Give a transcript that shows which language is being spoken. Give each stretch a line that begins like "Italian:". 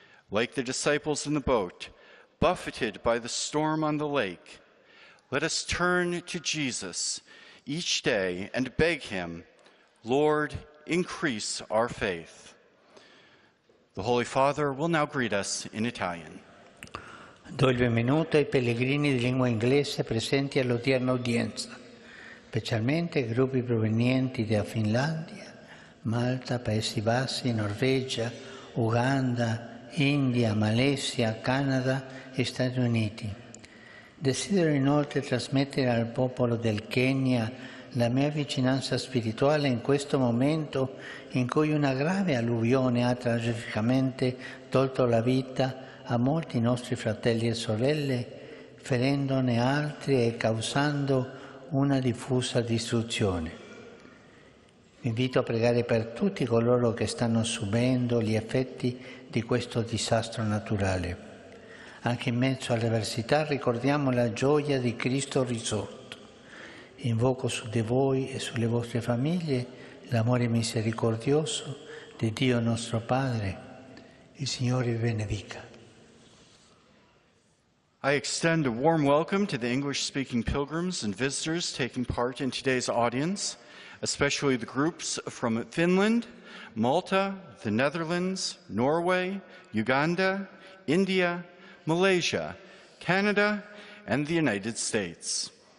English: Like the disciples in the boat, buffeted by the storm on the lake, let us turn to Jesus each day and beg Him, Lord, increase our faith. The Holy Father will now greet us in Italian.
Italian: Do il benvenuto ai pellegrini di lingua inglese presenti all'odierna udienza, specialmente gruppi provenienti da Finlandia, Malta, Paesi Bassi, Norvegia, Uganda, India, Malesia, Canada e Stati Uniti. Desidero inoltre trasmettere al popolo del Kenya la mia vicinanza spirituale in questo momento in cui una grave alluvione ha tragicamente tolto la vita a molti nostri fratelli e sorelle, ferendone altri e causando una diffusa distruzione. Vi invito a pregare per tutti coloro che stanno subendo gli effetti di questo disastro naturale. Anche in mezzo alle avversità ricordiamo la gioia di Cristo risorto. Invoco su di voi e sulle vostre famiglie l'amore misericordioso di Dio nostro Padre. Il Signore vi benedica.
English: I extend a warm welcome to the English-speaking pilgrims and visitors taking part in today's audience, especially the groups from Finland, Malta, the Netherlands, Norway, Uganda, India, Malaysia, Canada, and the United States.